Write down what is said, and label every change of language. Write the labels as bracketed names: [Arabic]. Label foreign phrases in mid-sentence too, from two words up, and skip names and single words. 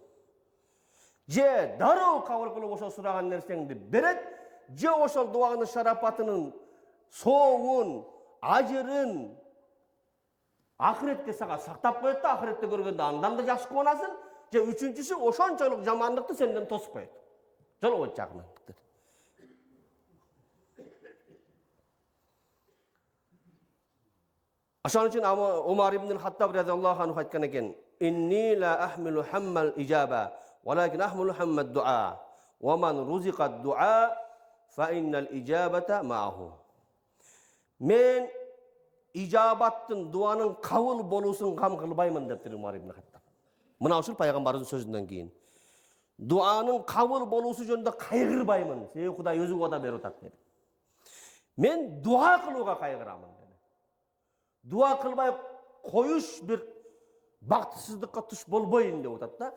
[Kyrgyz] Же дароо кабыл кылып ошол сураган нерсеңди берет, же ошол дуанын шарапатынын соогун, ажырын ахиретке сага сактап коет да, ахиретте көргөндө андан да жакшы кубанасың. Же үчүнчүсү ошончолук жамандыкты сенден тосуп коет. Жолобойт жагынан. Ошон үчүн Умар ибн Хаттаб [Arabic] رضي الله عنه [Kyrgyz] айткан экен: [Arabic] "إني لا أحمل هم الإجابة ولكن أحمل هم الدعاء. ومن رزق الدعاء فإن الإجابة معه." [Kyrgyz] Мен ижабаттын, дуанын кабыл болуусун кам кылбаймын дептир Умар ибн Хаттаб. Мына ушул пайгамбарыбыздын сөзүнөн кийин. Дуанын кабыл болуусу жөнүндө кайгырбаймын. Себеби Кудай өзү вада берип атат dedi. Мен дуа кылууга кайгырамын dedi. Дуа кылбай коюш бир бактысыздыкка туш болбойн деп атат да.